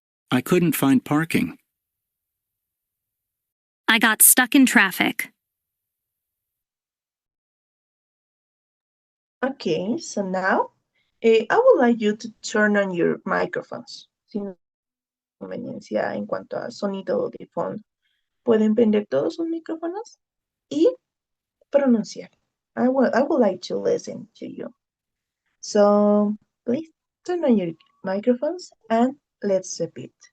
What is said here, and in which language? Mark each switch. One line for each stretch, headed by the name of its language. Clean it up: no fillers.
English: I couldn't find parking. I got stuck in traffic. Okay, so now I would like you to turn on your microphones.
Spanish: Sin conveniencia en cuanto a sonido de fondo. ¿Pueden prender todos sus micrófonos? Y pronunciar.
English: I would like to listen to you. So please turn on your microphones and let's repeat.